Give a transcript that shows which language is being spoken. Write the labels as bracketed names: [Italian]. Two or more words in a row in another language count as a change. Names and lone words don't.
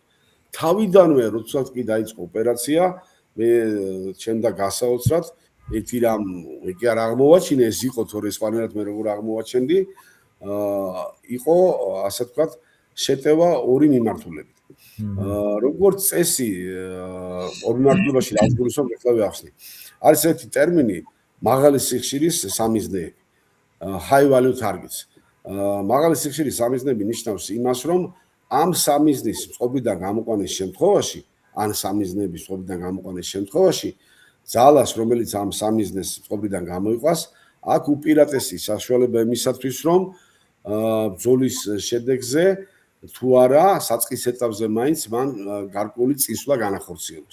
[Georgian] თავიდანვე, როდესაც კი დაიწყო ოპერაცია, მე ჩემდა გასაოცრად ერთი რამ კი არ აღმოვაჩინე, ეს იყო თორე სხვანაირად მე როგორ აღმოვაჩენდი, იყო ასე ვთქვათ, შეტევა ორი მიმართულებით. როგორც წესი ორი მარტივობაში რაც გულისხმობ ეხლა ვახსნი. არის ერთი ტერმინი მაღალი სიხშირის სამიზნეები. [English] High value targets. [Georgian] მაღალი სიხშირის სამიზნეები ნიშნავს იმას, რომ ამ სამიზნის წყობიდან გამოყვანის შემთხვევაში, ან სამიზნეების წყობიდან გამოყვანის შემთხვევაში, ძალას, რომელიც ამ სამიზნეს წყობიდან გამოიყვას, აქ უპირატესი საშუალება იმისათვის, რომ ბრძოლის შედეგზე თუ არა საწყის ეტაპზე მაინც მან გარკვეული წინსვლა განახორციელოს.